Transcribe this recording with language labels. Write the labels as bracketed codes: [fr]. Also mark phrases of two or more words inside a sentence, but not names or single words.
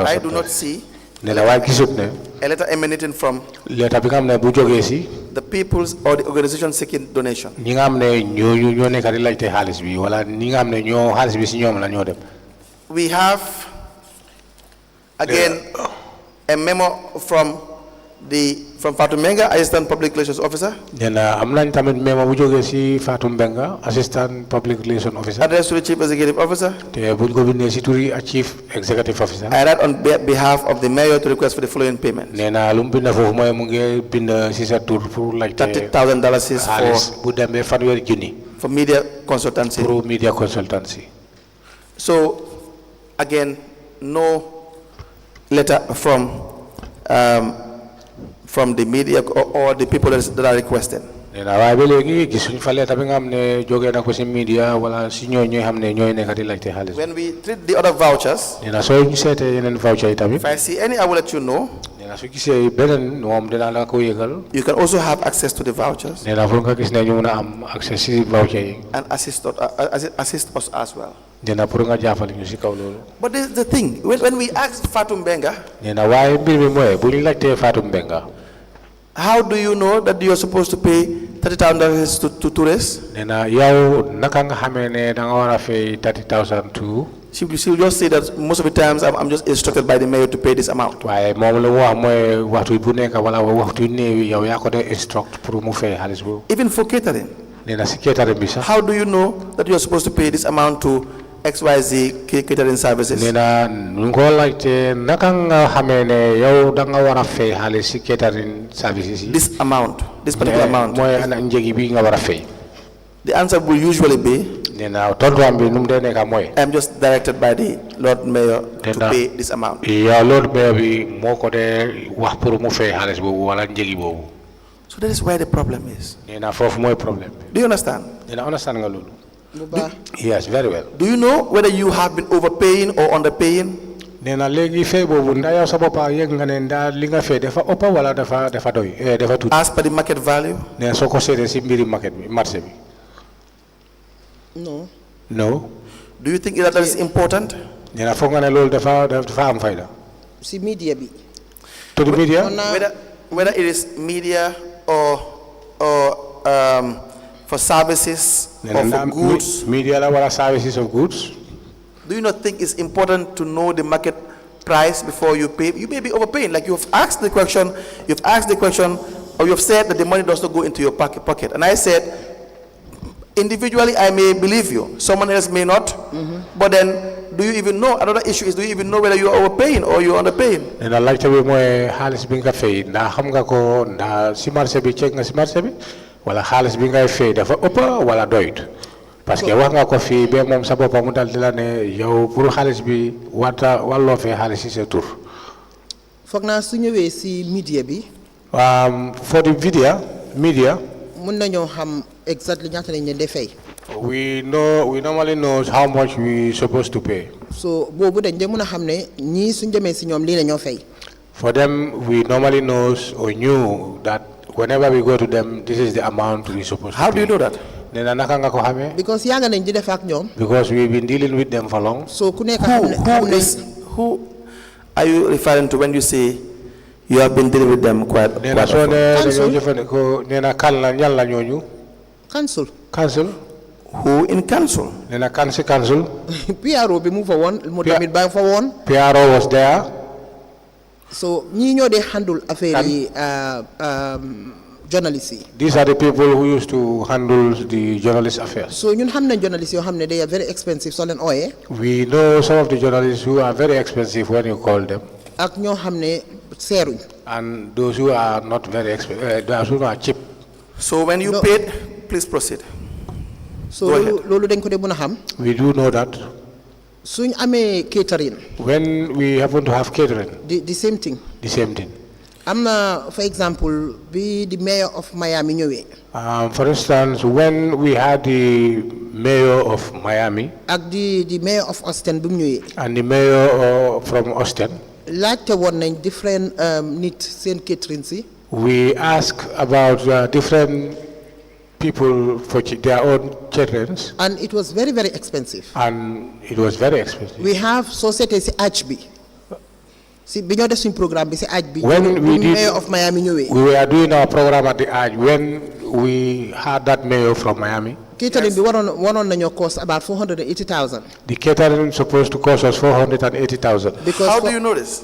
[en] I do not see a letter emanating from the people's or the organization seeking donation. We have again a memo from from Fatumenga, Assistant Public Relations Officer. [wo] am nañ tamit memo bu jógee ci Fatou Mbenga, Assistant Public Relations Officer. [en] Addressed to the Chief Executive Officer. [wo] Te buñ ko bindee ci turi Chief Executive Officer. [en] I write on behalf of the mayor to request for the following payment. [wo] Nena lu mu bind foofu mooy mu ngi bind ci sa tur pour laajte [en] $30,000 [wo] bu demee fanweeri junni [en] for media consultancy. pour media consultancy. So, again, no letter from the media or the people that are requesting. [wo] Nena waaye ba léegi gisuñ fa letter bi nga xam ne jógee na ko ci media wala ci ñooy xam ne ñooy nekk di laajte xaalis. [en] When we treat the other vouchers, [wo] Nena soo ñu seetee yeneen voucher yi tamit. [en] if I see any, I will let you know. [wo] Nena su gisee beneen moom dinaa la ko yëgal. [en] You can also have access to the vouchers. [wo] Nena pour nga gis ne ñu mën a am accès ci voucher yi. [en] And assist us as well. [wo] Nena pour nga jàppale ñu ci kaw loolu. [en] But this is the thing. When we asked Fatou Mbenga, [wo] Nena waaye mbir mi mooy bu ñu laajtee Fatou Mbenga. [en] how do you know that you are supposed to pay $30,000 to tourists? [wo] Nena yow naka nga xamee ne da nga war a fay 30,000 to. [en] She will just say that most of the times I'm just instructed by the mayor to pay this amount. [wo] waaye moom la wax mooy waxtu bu nekk wala waxtu néew yow yaa ko de instruct pour mu fay xaalis boobu. [en] Even for catering. [wo] Nena si catering bi sax. [en] How do you know that you are supposed to pay this amount to XYZ catering services? [wo] Nena nu ko laajte naka nga xamee ne yow da nga war a fay xaalis si [en] catering services [wo] yi. [en] This amount, this particular amount. [wo] mooy ana njëgi bi nga war a fay. [en] The answer will usually be, [wo] Nena tontuwam bi nu mu dee nekk mooy. [en] I'm just directed by the Lord Mayor to pay this amount. [wo] yow Lord Mayor bi moo ko dee wax pour mu fay xaalis boobu wala njëgi boobu. [en] So that is where the problem is. [wo] Nena foofu mooy problème bi. [en] Do you understand? [wo] Nena understand nga loolu. [en] Yes, very well. Do you know whether you have been overpaying or underpaying? [wo] Nena léegi fay boobu ndaa yow sa boppa yëg nga ne ndaa li nga fay dafa ëpp wala dafa doy dafa tuuti. [en] As per the market value? [wo] Nena soo ko seetee si mbiri market bi marché bi. [en] No. No. Do you think that is important? [wo] Nena foog nga ne loolu dafa am fayda. Si media bi. [en] To the media? Whether it is media or for services or for goods. [wo] Media la wala services of goods. [en] Do you not think it's important to know the market price before you pay? You may be overpaying. Like you've asked the question, or you've said that the money does not go into your pocket. And I said, individually, I may believe you. Someone else may not. But then, do you even know? Another issue is, do you even know whether you are overpaying or you are underpaying? [wo] Nena laajte bi mooy xaalis bi nga fay ndax xam nga ko ndax si marché bi check nga si marché bi wala xaalis bi ngay fay dafa ëpp wala doyut. [fr] Parce que [wo] wax nga ko fii ba moom sa boppam mu dal di la ne yow pour xaalis bi wàlloo fee xaalis si sa tur. foog naa su ñëwee si media bi. [en] For the media. [wo] mun nañoo xam exactly ñaata lañ leen di fay. [en] We normally know how much we supposed to pay. [wo] So boobu dañ de mun a xam ne ñii suñ demee si ñoom lii la ñoo fay. [en] For them, we normally know or knew that whenever we go to them, this is the amount we supposed to pay. How do you know that? [wo] Nena naka nga ko xamee. Because yàgg nañ di def ak ñoom. [en] Because we've been dealing with them for long. [wo] So ku nekk xam ne [en] who are you referring to when you say you have been dealing with them quite often? [wo] Nena soo ne dañoo jëfandikoo nena kan la ñan la ñooñu. [en] Council. Who in council? [wo] Nena council. PRO bi mu fa woon mu tamit baa fa woon. [en] PRO was there. [wo] So ñii ñoo dee handle affaire yi journalists yi. [en] These are the people who used to handle the journalist affairs. [wo] So ñun xam nañ journalists yoo xam ne [en] they are very expensive [wo] soo leen ooyee. [en] We know some of the journalists who are very expensive when you call them. [wo] ak ñoo xam ne seeruñ. [en] And those who are not very expensive, those who are cheap. So when you paid, please proceed. [wo] So loolu dañ ko dee mën a xam. [en] We do know that. [wo] Suñ amee catering. [en] When we happen to have catering. The same thing. The same thing. [wo] am na [en] for example [wo] bi [en] the mayor of Miami [wo] ñëwee. [en] For instance, when we had the mayor of Miami. [wo] ak [en] the mayor of Austin [wo] bi mu ñëwee. [en] And the mayor from Austin. [wo] laajte woon nañ different nit seen catering si. [en] We ask about different people for their own caterings. And it was very, very expensive. And it was very expensive. We have society si arch bi. [wo] si bi ñoo def suñ programme bi si aj bi. [en] When we did, Mayor of Miami ñëwee. we were doing our program at the Aj when we had that mayor from Miami. [wo] Catering bi waroon nañoo [en] cost about [wo] 480,000. [en] The catering supposed to cost us 480,000. How do you know this?